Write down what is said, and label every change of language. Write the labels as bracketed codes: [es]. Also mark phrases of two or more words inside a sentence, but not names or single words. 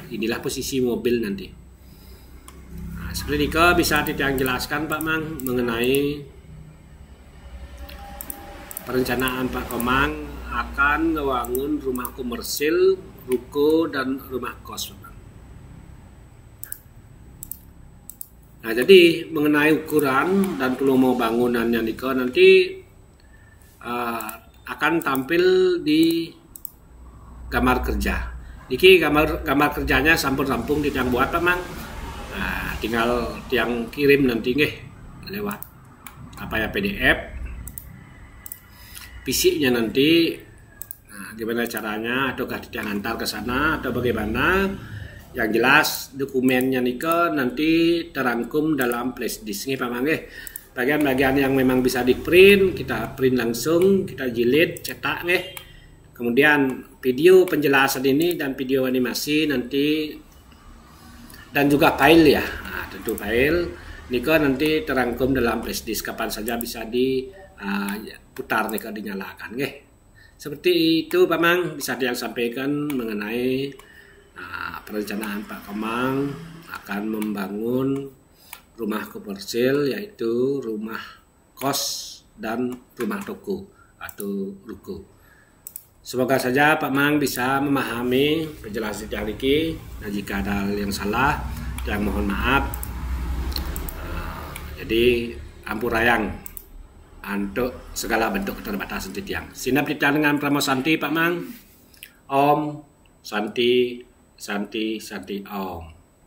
[id] Inilah posisi mobil nanti. Nah, seperti itu bisa Titiang jelaskan Pak Mang mengenai perencanaan Pak Komang akan ngebangun rumah komersil, ruko, dan rumah kos. Nah, jadi mengenai ukuran dan peluang bangunannya nanti akan tampil di gambar kerja. Niki gambar kerjanya [ban] sampun-sampung tiang [id] buat Pak Mang. Nah, tinggal tiang kirim nanti nggih lewat PDF. Fisiknya nanti gimana caranya, ataukah tiang antar ke sana atau bagaimana? Yang jelas dokumennya nanti terangkum dalam flash disk nih Pak Mang nggih. Bagian-bagian yang memang bisa di print, kita print langsung, kita jilid, cetak nggih. Kemudian video penjelasan ini dan video animasi nanti, dan juga file ya. Nah, tentu file nika nanti terangkum dalam flash disk, kapan saja bisa diputar nika dinyalakan nggih. Seperti itu Pak Mang bisa yang sampaikan mengenai perencanaan Pak Komang akan membangun rumah komersil, yaitu rumah kos dan rumah toko atau ruko. Semoga saja Pak Mang bisa memahami penjelasan yang ini. Nah, jika ada yang salah, yang mohon maaf. Jadi ampurayang untuk segala bentuk keterbatasan titiang. [ban] Sinap titiang [id] dengan [sa] Pramo Santi [id] Pak Mang. [sa] Om Santi Santi Santi Om.